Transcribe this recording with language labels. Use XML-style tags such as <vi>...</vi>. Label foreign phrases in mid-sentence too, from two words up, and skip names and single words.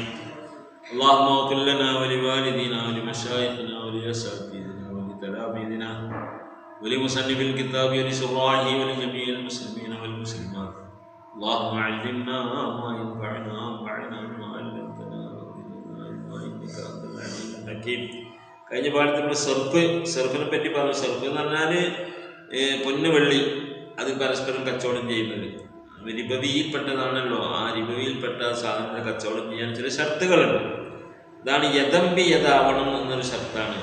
<ar>اللهم اغفر لنا ولوالدينا ولمشايخنا ولأساتذتنا ولتلاميذنا ولمصنف الكتاب ولشراحه ولجميع المسلمين والمسلمات. اللهم علمنا ما ينفعنا وانفعنا بما علمتنا وزدنا علما إنك أنت العليم الحكيم.</ar> <ml>കഴിഞ്ഞ പാഠത്തിൽ നമ്മൾ സെർഫിനെ പറ്റി പറഞ്ഞു. സെർഫ് എന്ന് പറഞ്ഞാൽ പൊന്ന് വെള്ളി അത് പരസ്പരം കച്ചവടം ചെയ്യുന്നത് റിബവിയിൽപ്പെട്ടതാണല്ലോ. ആ റിബവിയിൽപ്പെട്ട സാധനത്തെ കച്ചവടം ചെയ്യാൻ ചില ഷർത്തുകളുണ്ട്. ഇതാണ് യദംബി യഥാവണം എന്നൊരു ഷർത്താണ്.</ml>